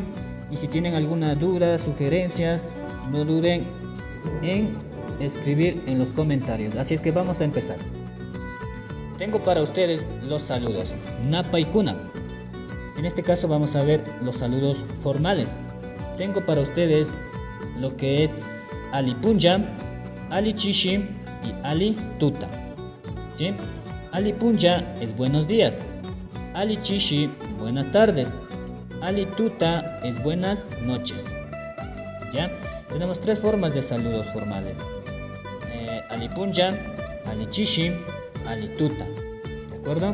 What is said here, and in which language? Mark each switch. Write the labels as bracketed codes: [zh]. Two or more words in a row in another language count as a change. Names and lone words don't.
[es] Y si tienen alguna duda, sugerencias, no duden en escribir en los comentarios. Así es que vamos a empezar. Tengo para ustedes los saludos Napa y Kuna. En este caso vamos a ver los saludos formales. Tengo para ustedes lo que es [qu] Ali Punja, Ali Chishi [es] y [qu] Ali Tuta. [es] ¿Sí? [qu] Ali Punja [es] es buenos días, [qu] Ali Chishi [es] buenas tardes, [qu] Ali Tuta [es] es buenas noches. ¿Ya? Tenemos tres formas de saludos formales. [qu] Ali Punja, Ali Chishi, Ali Tuta. [es] ¿De acuerdo?